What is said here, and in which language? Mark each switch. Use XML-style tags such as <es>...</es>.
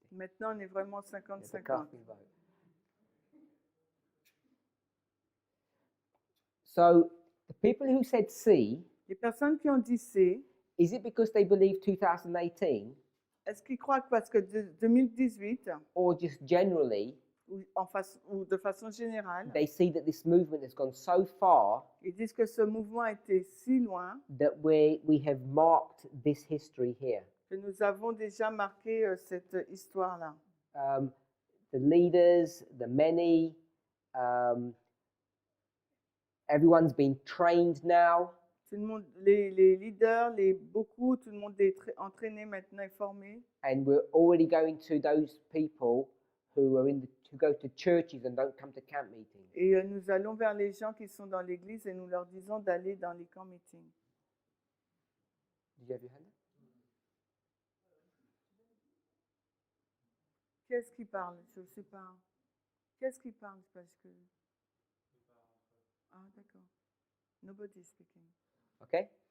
<fr>Maintenant, on est vraiment</fr> <en>It's a 50-50. casting vote. So, the people who said C,</en> <fr>Les personnes qui ont dit C,</fr> <en>is it because they believe 2018,</en> <fr>est-ce qu'ils croient que parce que 2018,</fr> <en>or just generally,</en> <fr>ou de façon générale,</fr> <en>they see that this movement has gone so far</en> <fr>ils disent que ce mouvement a été si loin</fr> <en>that we have marked this history here?</en> <fr>que nous avons déjà marqué cette histoire-là.</fr> <en>The leaders, the many, everyone's been trained now.</en> <fr>Tout le monde, les leaders, beaucoup, tout le monde est entraîné maintenant et formé.</fr> <en>And we're already going to those people who are who go to churches and don't come to camp meetings.</en> <fr>Et nous allons vers les gens qui sont dans l'église et nous leur disons d'aller dans les camps meetings.</fr> <en>Did you have your hand up?</en> <fr>Qu'est-ce qui parle? Je ne sais pas. Qu'est-ce qui parle? Parce que... Ah, d'accord.</fr> <en>Nobody is speaking. Okay.</en>